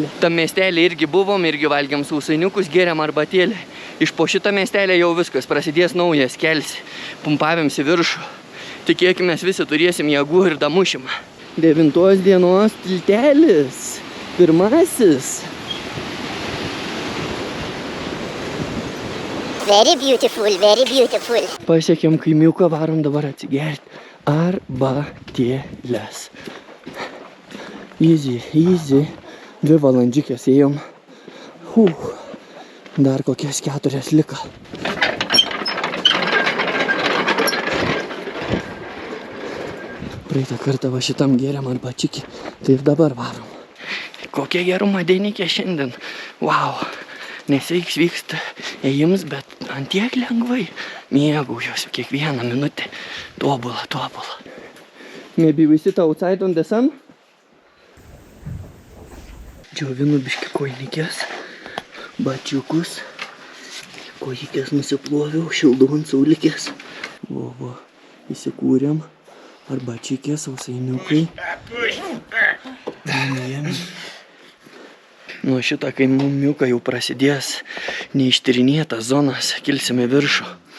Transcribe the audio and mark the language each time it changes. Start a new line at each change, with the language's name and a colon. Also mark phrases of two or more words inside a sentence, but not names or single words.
Lithuanian: Tam miestelį irgi buvom, irgi valgiam sausainiukus, geriam arbatėlį. Iš po šitą miestelį jau viskas, prasidės naujas kelias. Pumpavėms į viršų. Tikėkime, visi turėsim jėgų ir damušim. 9 dienos tiltelis. Pirmasis.
English: Very beautiful.
Lithuanian: Pasiekėm kaimiuką, varom dabar atsigerti arbatėlės. Easy. 2 valandžiukės ėjom. Dar kokias 4 liko. Praeitą kartą va šitam geriam arbačiukį. Tai ir dabar varom. Kokia gerumo dienikė šiandien. Wow. Nesveiks vyksta ėjims, bet antiek lengvai. Mėgaujuosi kiekvieną minutę. Tobula.
English: Maybe we sit outside on the sun?
Lithuanian: Džiovinu biški kojinikės, bačiukus, kojikės nusiploviau, šildau ant saulikės. Va, įsikūrėm, arbačiukės, sausainiukai. Nuo šitą kaimiuką jau prasidės neištyrinėtas zonas, kilsime viršų.